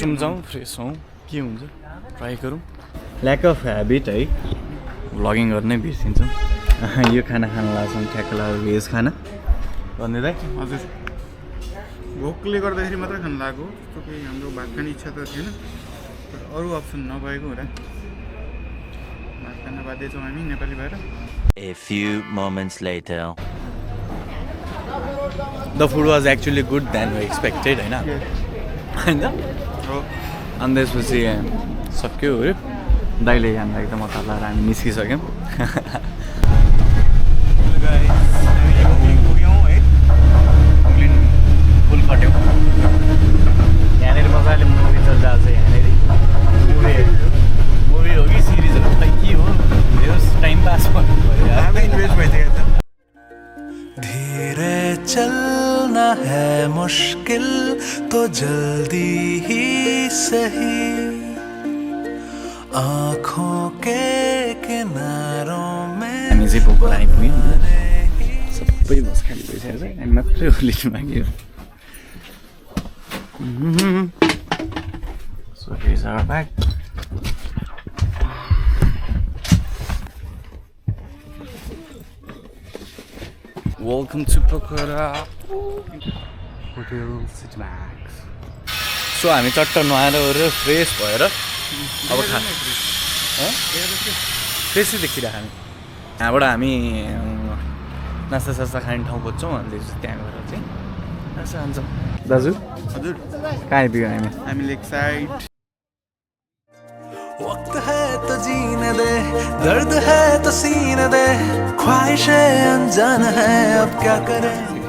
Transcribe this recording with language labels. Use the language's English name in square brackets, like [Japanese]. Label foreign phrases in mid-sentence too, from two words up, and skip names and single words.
[Nepali] असुम जाउँ, फ्रेस हौँ, के हुन्छ ट्राई गरौँ। [English] lack of habit [Nepali] है, भ्लगिङ गर्नै बिर्सिन्छौँ। यो खाना खान लाग्छौँ ठ्याक्क लाग्यो, भेज खाना भन्दै दाइ। हजुर, भोकले गर्दाखेरि मात्रै खान लागेको। त्यस्तो केही हाम्रो भात खाने इच्छा त थिएन, तर अरू अप्सन नभएको हुँदा भात खान बाध्य छौँ हामी नेपाली भएर। [English] A few moments later. The food was actually good than we expected [Nepali] होइन होइन। हो, अनि त्यसपछि सक्यो हो। दाइले हामीलाई एकदम अतार लाएर हामी निस्किसक्यौँ। पुल कट्यौँ। यहाँनिर मजाले मुभी चलिरहेको छ। यहाँनिर मुभी हो कि सिरिज हो खै के हो, टाइम पास गर्नु पऱ्यो। हामी इन्भेस्ट भइसकेको छ। [Hindi] धीरे चलना है मुश्किल तो जल्दी ही सही, आँखों के किनारों में। [Nepali] हामी चाहिँ पोखरा आइपुग्यौँ। सबै बस खाली भइसकेको छ, हामी मात्रै लिस्ट माग्यो। [English] So here's our bag. Welcome to Pokhara Hotel City Max. [Nepali] So हामी चट्ट नुहाएर ओरेर फ्रेस भएर अब फ्रेसै देखिरहेको हामी। यहाँबाट हामी नास्ता सास्ता खाने ठाउँ खोज्छौँ। अनि त्यहाँ गएर चाहिँ नास्ता खान्छौँ। दाजु हजुर, कहाँ आइपुग्यो हामी? हामी लेक साइड। [Hindi] वक्त है तो जीने दे, दर्द है तो सीने दे, ख्वाहिशें अनजान है अब क्या करें।